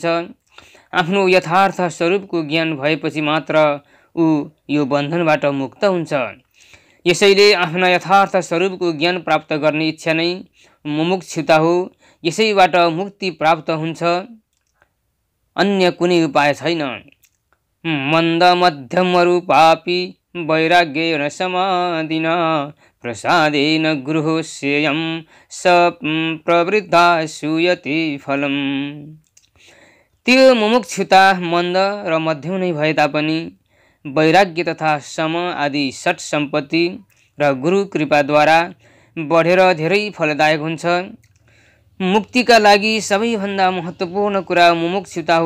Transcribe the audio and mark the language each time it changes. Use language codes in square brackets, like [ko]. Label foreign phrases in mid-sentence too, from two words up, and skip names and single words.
[ne] आफ्नो यथार्थ स्वरूपको ज्ञान भएपछि मात्र ऊ यो बन्धनबाट मुक्त हुन्छ। यसैले आफ्ना यथार्थ स्वरूपको ज्ञान प्राप्त गर्ने इच्छा नै मुमुक्षुता हो। यसैबाट मुक्ति प्राप्त हुन्छ, अन्य कुनै उपाय छैन। [sa] मन्द मध्यम रूपापि वैराग्येन समाधिना प्रसादेन गृहोस्ययं स प्रवृद्धा सूयते फलम्। [ne] त्यो मुमुक्षुता मन्द र मध्यम नै भए तापनि वैराग्य तथा सम आदि षट सम्पत्ति र गुरु कृपाद्वारा बढेर धेरै फलदायक हुन्छ। मुक्तिका लागि सबैभन्दा महत्त्वपूर्ण कुरा मुमुक्षुता हो।